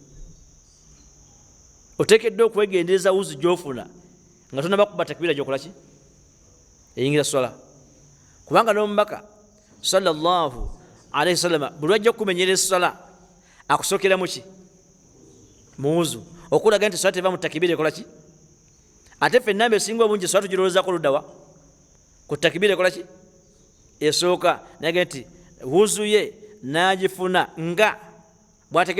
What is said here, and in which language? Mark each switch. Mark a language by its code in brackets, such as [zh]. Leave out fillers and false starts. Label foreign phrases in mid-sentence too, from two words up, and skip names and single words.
[lg] oteekeddwa okwegendereza wuzu gyofuna nga tonaba kuba takbiira gyokola ki eyingira sola kubanga n'omubaka [ar] صلى الله عليه وسلم [lg] buli wajja okumenyera essola akusookeramu ki muwuzu okulaga nti sola teva mu takbiira ekola ki ate ffe ennamba esinga obungi sola tugirowoozaako luddawa ku takbiira ekola ki esooka naye nti wuzu ye nagifuna nga bwateekeddwa